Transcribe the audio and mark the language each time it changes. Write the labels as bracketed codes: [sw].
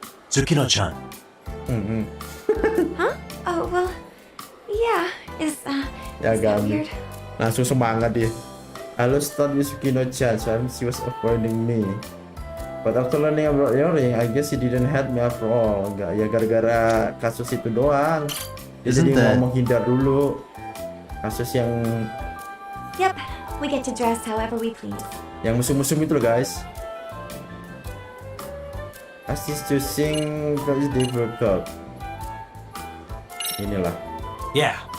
[en] Tsukino-chan. Huh? Oh, well, yeah, is that Yagami. weird? [id] Langsung semangat dia. [en] I lost touch with Tsukino-chan, so she was avoiding me. But after learning about your ring, I guess she didn't hate me after all. [id] Enggak, ya gara-gara kasus itu doang. Dia jadi mau menghindar dulu. Kasus yang... [en] Yep, we get to dress however we please. [id] Yang musuh-musuh itu loh guys. [en] As she's choosing very difficult. [id] Inilah. [en] Yeah.